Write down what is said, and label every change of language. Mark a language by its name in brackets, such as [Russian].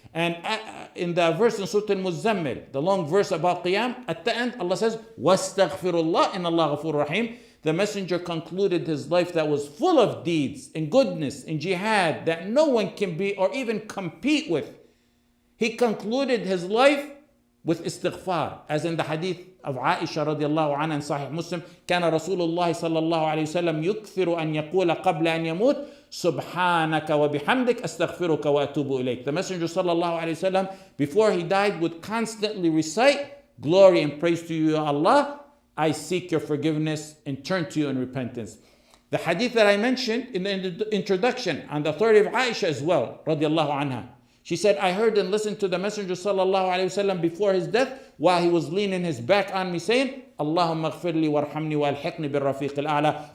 [English] And in the verse in Surah Al-Muzammil, the long verse about Qiyam, at the end Allah says, [Arabic] وَاسْتَغْفِرُ اللَّهِ إِنَّ اللَّهَ غَفُورٌ رَحِيمٌ. [English] The Messenger concluded his life that was full of deeds and goodness and jihad that no one can be or even compete with. He concluded his life with istighfar, as in the hadith of Aisha radiallahu anha in Sahih Muslim, [Arabic] كان رسول الله صلى الله عليه وسلم يكثر أن يقول قبل أن يموت سبحانك وبحمدك أستغفرك وأتوب إليك. [English] The Messenger sallallahu alayhi wasallam, before he died, would constantly recite, glory and praise to you, Allah, I seek your forgiveness and turn to you in repentance. The hadith that I mentioned in the introduction, on the authority of Aisha as well, radiallahu anha. She said, I heard and listened to the Messenger sallallahu alayhi wasallam before his death while he was leaning his back on me saying, [Arabic] Allahumma ghfirli warhamni wa alhiqni bil rafiq al-a'la.